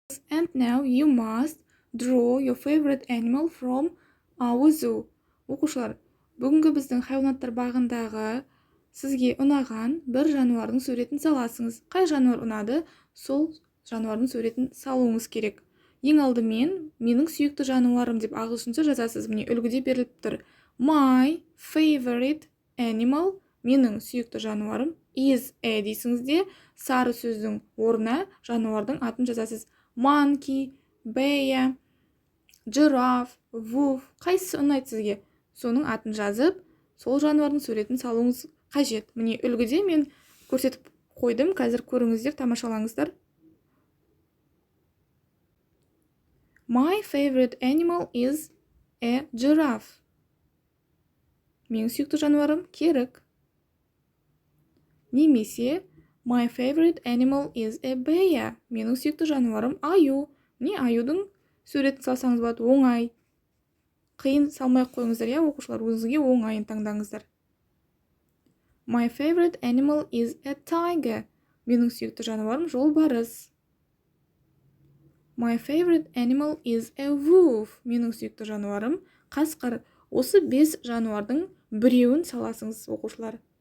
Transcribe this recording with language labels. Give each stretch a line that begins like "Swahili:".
English: And now you must draw your favorite animal from our zoo.
Kazakh: Оқушылар, бүгінгі біздің хайуанаттар бағындағы сізге ұнаған бір жануардың суретін саласыңыз. Қай жануар ұнады, сол жануардың суретін салуыңыз керек. Ең алдымен менің сүйікті жануарым деп ағылшынша жазасыз. Міне үлгіде беріліп тұр.
English: My favorite animal,
Kazakh: менің сүйікті жануарым,
English: is a
Kazakh: дейсіңіз де сары сөздің орнына жануардың атын жазасыз.
English: Monkey, bear, giraffe, wolf,
Kazakh: қайсысы ұнайды сізге? Соның атын жазып, сол жануардың суретін салуыңыз қажет. Міне үлгіде мен көрсетіп қойдым, қазір көріңіздер, тамашалаңыздар.
English: My favorite animal is a giraffe.
Kazakh: Менің сүйікті жануарым керік. Немесе
English: my favorite animal is a bear.
Kazakh: Менің сүйікті жануарым аю. Не аюдың суретін салсаңыз болады, оңай. Қиын салмай қойыңыздар, я оқушылар, өзіңізге оңайын таңдаңыздар.
English: My favorite animal is a tiger.
Kazakh: Менің сүйікті жануарым жолбарыс.
English: My favorite animal is a wolf.
Kazakh: Менің сүйікті жануарым қасқыр. Осы 5 жануардың біреуін саласыңыз, оқушылар.